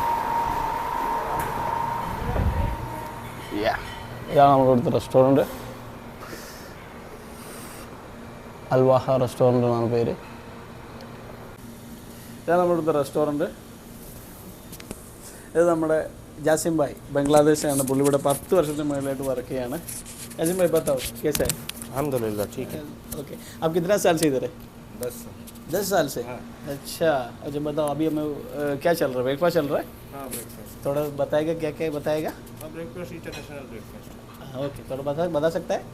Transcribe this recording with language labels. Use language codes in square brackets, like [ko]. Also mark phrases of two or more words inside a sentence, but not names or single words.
[ml] ഇതാണ് നമ്മളിവിടുത്തെ റെസ്റ്റോറൻറ്റ്, അൽവാഹ റെസ്റ്റോറൻറ്റ് എന്നാണ് പേര്. ഇതാണ് നമ്മളിവിടുത്തെ റെസ്റ്റോറൻറ്റ്. ഇത് നമ്മുടെ ജാസിം ഭായ്, ബംഗ്ലാദേശാണ്. പുള്ളി ഇവിടെ 10 വർഷത്തിന് മുകളിലായിട്ട് വർക്ക് ചെയ്യാണ്. [hi] ജാസിം ഭായ് बताओ कैसा है? अल्हम्दुलिल्लाह ठीक है. ओके, आप कितना साल से इधर है? 10 साल से. हाँ. अच्छा, अच्छा बताओ अभी हमें क्या चल रहा है? ब्रेकफास्ट चल रहा है? हाँ ब्रेकफास्ट. थोड़ा बताएगा क्या क्या बताएगा? हाँ [en] breakfast international breakfast. [hi] ओके, थोड़ा बता सकता है?